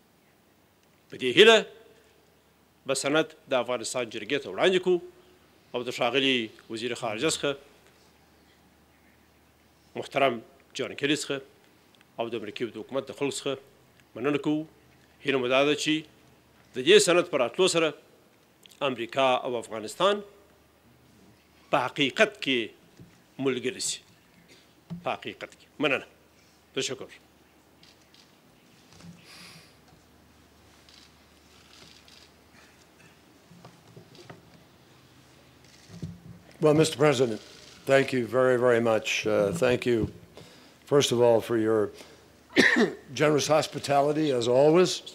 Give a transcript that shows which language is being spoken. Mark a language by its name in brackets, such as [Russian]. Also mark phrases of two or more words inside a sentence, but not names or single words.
[Pashto] په دې هیله به سند د افغانستان جرګې ته وړاندې کړو او د ښاغلي وزیر خارجه څخه محترم جان کیری څخه او د امریکې د حکومت د خلکو څخه مننه کوو. هیله مو دا ده چې د دې سند په راتلو سره امریکا او افغانستان په حقیقت کې ملګري شي، په حقیقت کې. مننه. تشکر. [English] Well, Mr. President, thank you very, very much. Thank you, first of all, for your generous hospitality, as always.